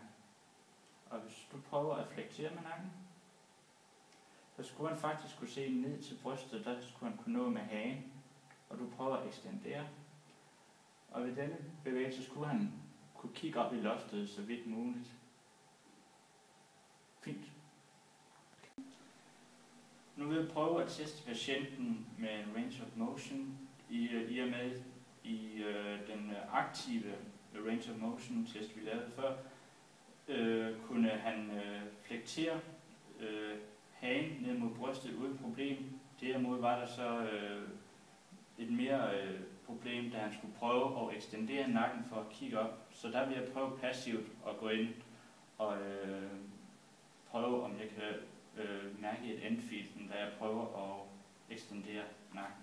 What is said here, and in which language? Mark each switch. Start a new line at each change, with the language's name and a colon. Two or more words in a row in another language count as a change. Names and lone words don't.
Danish: Og hvis du prøver at flektere med nakken, så skulle han faktisk kunne se ned til brystet, der skulle han kunne nå med hagen, og du prøver at ekstendere. Og ved denne bevægelse skulle han kunne kigge op i loftet så vidt muligt. Fint. Nu vil jeg prøve at teste patienten med en
English: range of motion
Danish: i og med i den aktive
English: range of motion
Danish: test, vi lavede før, kunne han flektere hagen ned mod brystet uden problem. Derimod var der så et mere problem, da han skulle prøve at ekstendere nakken for at kigge op. Så der vil jeg prøve passivt at gå ind og prøve, om jeg kan mærke et endfield, da jeg prøver at ekstendere nakken.